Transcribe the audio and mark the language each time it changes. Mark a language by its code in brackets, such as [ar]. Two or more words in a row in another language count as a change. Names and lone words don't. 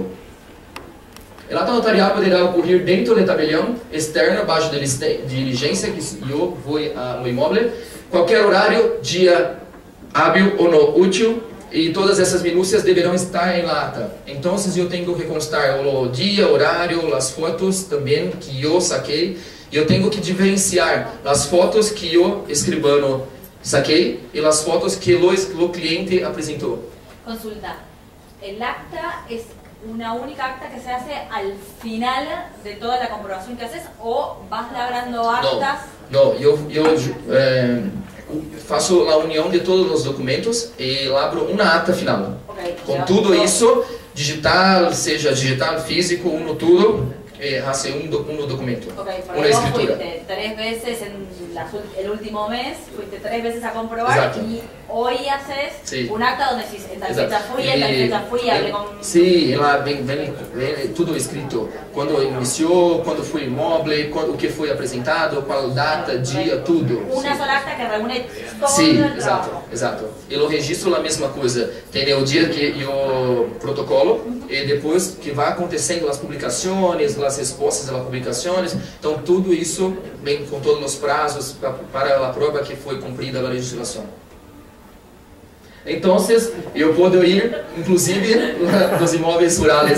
[pt] O ato notarial poderá ocorrer dentro do tabelião externo, abaixo da diligência que eu vou ao imóvel, qualquer horário, dia hábil ou não útil, e todas essas minúcias deverão estar em ata. Então, eu tenho que constar o dia, horário, as fotos também que eu saquei. Eu tenho que diferenciar as fotos que o escribano saquei e as fotos que o cliente apresentou. Consulta. [es] El acta es una única acta que se hace al final de toda la comprobación que haces o vas labrando actas? [pt] Não, eu faço a união de todos os documentos e labro uma ata final. Okay, com tudo isso, digital, seja digital, físico, tudo, [es] hace un documento, okay, una escritura. Fuiste 3 veces en el último mes, fuiste 3 veces a comprobar. Exacto. Y hoy haces un acta donde dices, en tal fecha fui, en tal fecha fui, hablé con... Sí, [pt] lá vem tudo escrito, quando iniciou, quando foi imóvel, o que foi apresentado, qual data, dia, tudo. [es] Una sola acta que reúne todo [pt] Sim, [es] el trabajo. [pt] exato. E o registro é a mesma coisa. Tem o dia que o protocolo e depois que vai acontecendo as publicações, as respostas das publicações. Então tudo isso vem com todos os prazos para a prova que foi cumprida a legislação. Então, eu posso ir, inclusive, nos imóveis rurais.